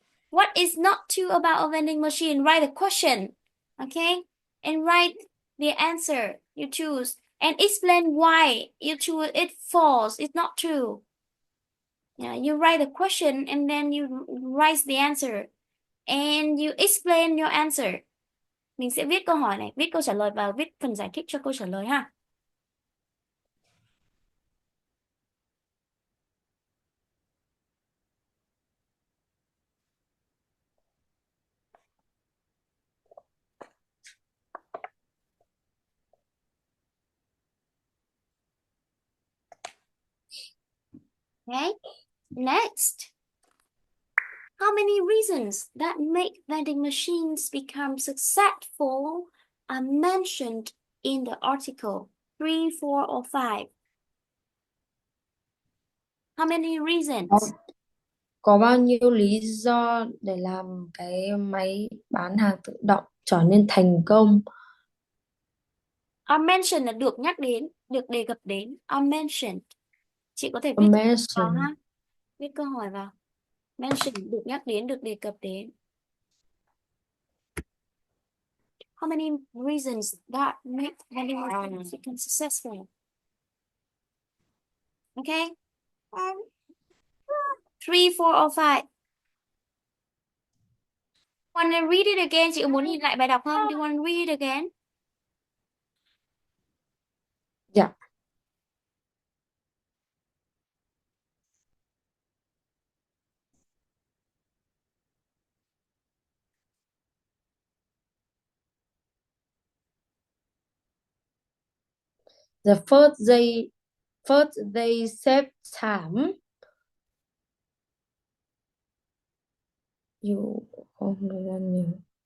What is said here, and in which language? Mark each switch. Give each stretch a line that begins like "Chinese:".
English: What is not true about a vending machine? Write a question, okay? And write the answer you choose and explain why you choose it false. It's not true. Yeah, you write a question and then you write the answer and you explain your answer.
Vietnamese: Mình sẽ viết câu hỏi này, viết câu trả lời và viết phần giải thích cho câu trả lời ha.
English: Okay, next. How many reasons that make vending machines become successful are mentioned in the article? 3, 4, or 5? How many reasons
Vietnamese: Có bao nhiêu lý do để làm cái máy bán hàng tự động trở nên thành công?
English: are mentioned
Vietnamese: là được nhắc đến, được đề cập đến.
English: Are mentioned.
Vietnamese: Chị có thể viết vào
English: Amazing.
Vietnamese: ha. Viết câu hỏi vào. Mention được nhắc đến, được đề cập đến.
English: How many reasons that make vending machines become successful? Okay? 3, 4, or 5? Want to read it again?
Vietnamese: Chị có muốn nhìn lại bài đọc không?
English: Do you want to read it again? Yeah. The first they save time.
Vietnamese: You không thời gian nhiều.